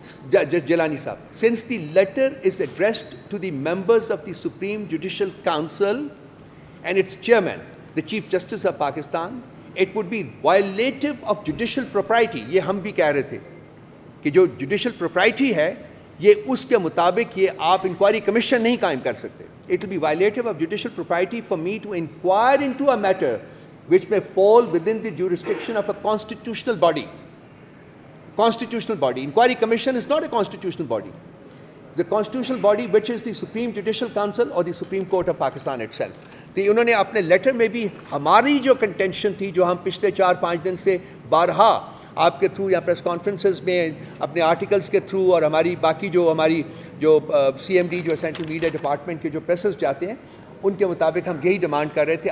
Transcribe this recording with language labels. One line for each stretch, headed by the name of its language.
English: justice Jilani صاحب، since the letter is addressed to the members of the supreme judicial council and its chairman the chief justice of Pakistan, it would be violative of judicial propriety,
Urdu: یہ ہم بھی کہہ رہے تھے کہ جو judicial propriety ہے یہ اس کے مطابق یہ آپ انکوائری کمیشن نہیں قائم کر سکتے.
English: It will be violative of judicial propriety for me to inquire into a matter which may fall within the jurisdiction of a constitutional body. Constitutional body. Inquiry commission is not a constitutional body. The constitutional body which is the Supreme Judicial Council or the Supreme Court of Pakistan itself.
Urdu: تو انہوں نے اپنے letter میں بھی ہماری جو contention تھی جو ہم پچھلے 4-5 دن سے بارہا آپ کے تھرو یا پریس کانفرنسز میں اپنے آرٹیکلز کے تھرو اور ہماری باقی ہماری سی ایم ڈی جو سینٹرل میڈیا ڈپارٹمنٹ کے جو پریسز جاتے ہیں ان کے مطابق ہم یہی ڈیمانڈ کر رہے تھے.